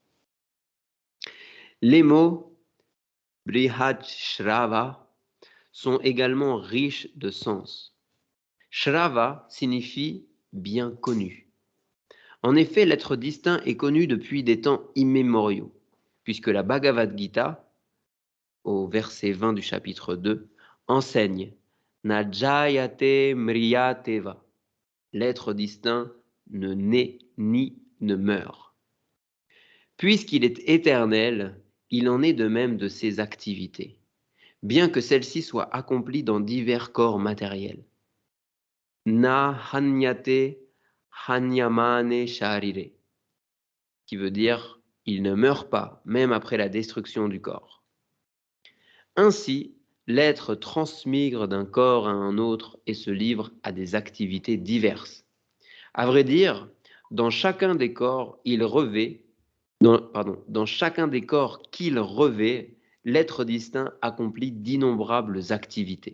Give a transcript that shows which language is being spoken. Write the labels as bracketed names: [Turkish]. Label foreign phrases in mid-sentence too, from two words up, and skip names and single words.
[French] Les mots Brihad-Shrava sont également riches de sens. Shrava signifie bien connu. En effet, l'être distinct est connu depuis des temps immémoriaux. puisque la Bhagavad Gita, au verset 20 du chapitre 2, enseigne [Sanskrit] न जायते म्रियतेवा. [French] L'être distinct ne naît ni ne meurt. Puisqu'il est éternel, il en est de même de ses activités, bien que celles-ci soient accomplies dans divers corps matériels. [Sanskrit] न हन्यते हन्यमाने शरीरे, [French] qui veut dire il ne meurt pas, même après la destruction du corps. Ainsi, l'être transmigre d'un corps à un autre et se livre à des activités diverses. À vrai dire, dans chacun des corps dans chacun des corps qu'il revêt, l'être distinct accomplit d'innombrables activités.